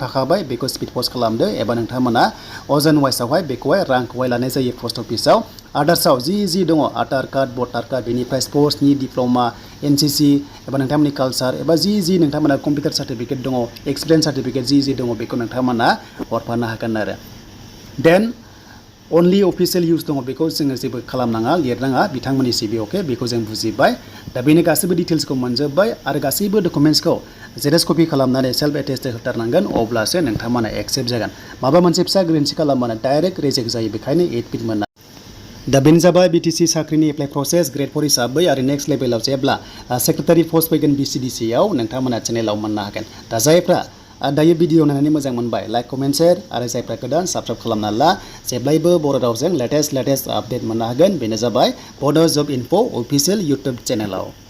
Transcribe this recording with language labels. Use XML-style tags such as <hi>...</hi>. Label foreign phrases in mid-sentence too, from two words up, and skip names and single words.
<brx>थाखाबाय बेखौ</brx> <en>speed post</en> <brx>खालामदो एबा नोंथांमोना अजन वाइसआवहाय बेखौहाय रांखौहाय लानाय जायो</brx> <en>post office</en> <brx>आदार्सआव जि दङ</brx> <en>Aadhaar card voter card</en> <brx>बेनिफ्राय स्पर्ट्सनि डिप्ल'मा NCC एबा नोंथांमोननि कालचार एबा जि नोंथांमोना</brx> <en>computer certificate</en> <brx>दङ एक्सपिरियेन्स सार्टिफिकेट जि दङ बेखौ नोंथांमोना हरफानो हागोन आरो देन</brx> <en>only official use</en> <brx>दङ बेखौ जोङो जेबो खालामनाङा लिरनाङा बिथांमोननि सिबि अके बेखौ जों बुजिबाय दा बेनि गासैबो डिटेल्सखौ मोनजोबबाय आरो गासैबो डकुमेन्ट्सखौ</brx> <en>xerox copy</en> <brx>खालामनानै</brx> <en>self attested</en> <brx>होथारनांगोन अब्लासो नोंथांमोना एक्सेप्ट जागोन माबा मोनसे फिसा गोरोन्थि खालामबानो</brx> <en>direct reject</en> <brx>जायो बेखायनो 8 फिट मोना दा बेनो जाबाय बिटिसि साख्रिनि</brx> <en>apply process grade 4</en> <brx>हिसाबै आरो</brx> <en>next level</en> <brx>जेब्ला</brx> <en>secretary post</en> <brx>फैगोन बिसिडिसि आव नोंथांमोना चेनेलाव मोननो हागोन दा जायफ्रा दायो भिडिअ नायनानै मोजां मोनबाय</brx> <en>like comment share</en> <brx>आरो जायफ्रा गोदान साबस्क्राइब खालामना ला जेब्लायबो बर' रावजों</brx> <en>latest update</en> <brx>मोननो हागोन बेनो जाबाय बड' जब इनफो</brx> <en>official YouTube channel</en>